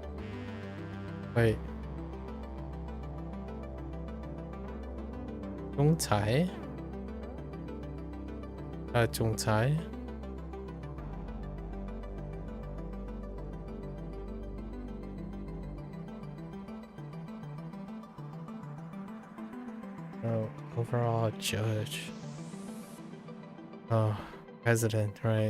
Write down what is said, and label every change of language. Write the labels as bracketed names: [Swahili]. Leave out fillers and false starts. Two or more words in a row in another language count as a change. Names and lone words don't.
[English] Wait. [Chinese] 仲裁? 仲裁? [English] Oh, overall judge. Oh, president, right?